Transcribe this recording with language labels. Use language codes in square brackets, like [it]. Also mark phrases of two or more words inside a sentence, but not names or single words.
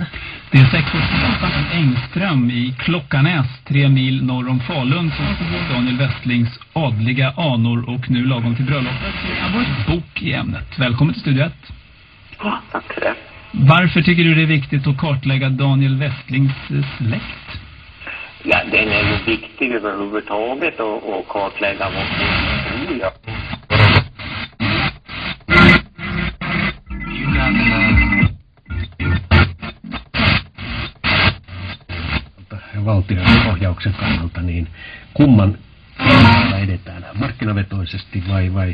[sv] Det är 6-årsdagen Engström i Klockanäs, 3 mil norr om Falun, som får Daniel Westlings adliga anor och nu lagom till bröllopet bok i ämnet. Välkommen till studiet. Ja, tack för det. Varför tycker du det är viktigt att kartlägga Daniel Westlings släkt? Ja, den är ju viktig överhuvudtaget att kartlägga vår historia. [fi] Valtion ohjauksen kannalta, niin kumman edetään? Markkinavetoisesti vai?